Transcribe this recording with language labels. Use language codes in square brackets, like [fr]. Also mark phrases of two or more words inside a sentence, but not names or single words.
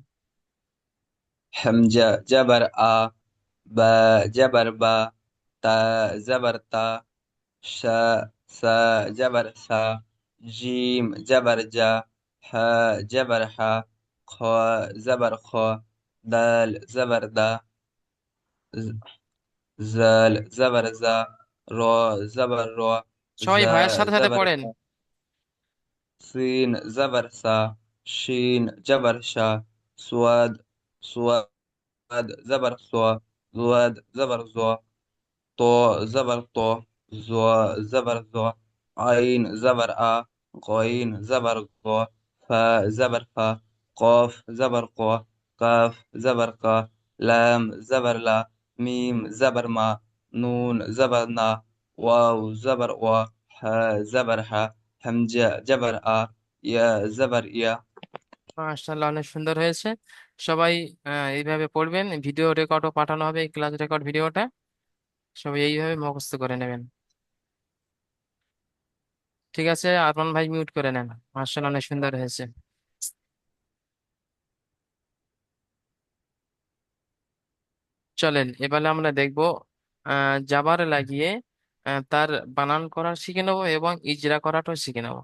[ar] همزة زبر آ، با زبر با، تا زبر تا، ثا سا زبر سا، جيم زبر جا، حا زبر حا، خا زبر خا، دال زبر دا، ذال زبر ذا، را زبر را, [bn] সবাই জা ভাইয়ের সাথে সাথে জাবার পড়েন। [ar] زا، سين زبر سا، شين زبر شا، صاد صاد زبر صا، ضاد زبر ضا, তো زبر طو، زو زبر زو، عين زبر آ، غين زبر غو، فا زبر فا، قاف زبر قو، قاف زبر قا، لام زبر لا، ميم زبر ما، نون زبر نا، واو زبر وا، ها زبر ها، همجة جبر آ، يا زبر يا. [bn] মাশাআল্লাহ, অনেক সুন্দর হয়েছে। সবাই এইভাবে পড়বেন, ভিডিও রেকর্ডও পাঠানো হবে, এই ক্লাস রেকর্ড ভিডিওটা সবাই এইভাবে মুখস্থ করে নেবেন। ঠিক আছে, আরমান ভাই মিউট করে নেন। মাশাআল্লাহ, অনেক সুন্দর হয়েছে। চলেন এবারে আমরা দেখব জাবার লাগিয়ে তার বানান করা শিখে নেবো এবং ইজরা করাটাও শিখে নেবো।